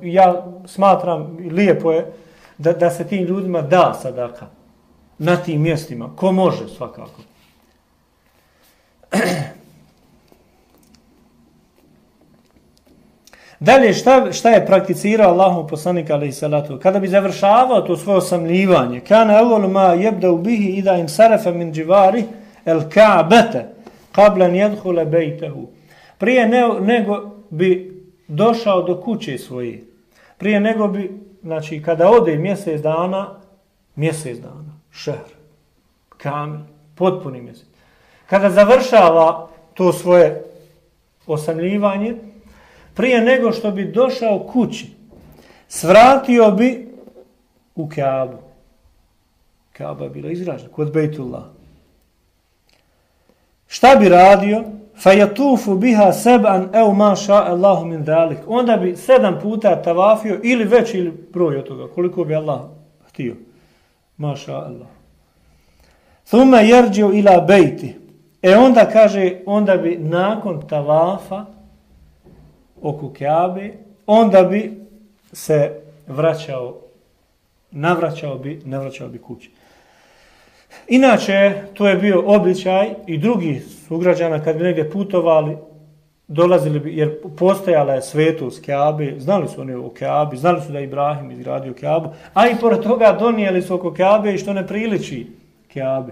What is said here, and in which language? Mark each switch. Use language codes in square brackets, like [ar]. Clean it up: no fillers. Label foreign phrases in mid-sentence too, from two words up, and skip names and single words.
[bs] I ja smatram, lijepo je da se tim ljudima da sadaka na tim mjestima. Ko može, svakako. Dalje, šta je prakticirao Allahov poslanik [ar] عليه الصلاة? [bs] Kada bi završavao to svoje osamljivanje, [ar] كان أول ما يبدأ به إذا انصرف من جوار الكعبة قبل أن يدخل بيته. [bs] Prije nego bi došao do kuće svoje, prije nego bi, znači kada ode mjesec dana, [ar] شهر كامل, [bs] potpuni mjesec. Kada završava to svoje osamljivanje, prije nego što bi došao kući, svratio bi u Kaabu. Kaaba je bila izgrađena kod Bejtullah. Šta bi radio? [ar] فيطوف بها سبعا أو ما شاء الله من ذلك. [bs] Onda bi 7 puta tavafio, ili veći ili broj od toga, koliko bi Allah htio. [ar] ما شاء الله ثم يرجع إلى بيته. [bs] Onda kaže, onda bi nakon tavafa oko Kaabe, onda bi se navraćao bi kući. Inače, to je bio običaj i drugih sugrađana kad bi negdje putovali, dolazili bi, jer postojala je svetost Kaabe, znali su oni o Kaabi, znali su da je Ibrahim izgradio Kaabu, a i pored toga donijeli su oko Kaabe i što ne priliči Kaabe.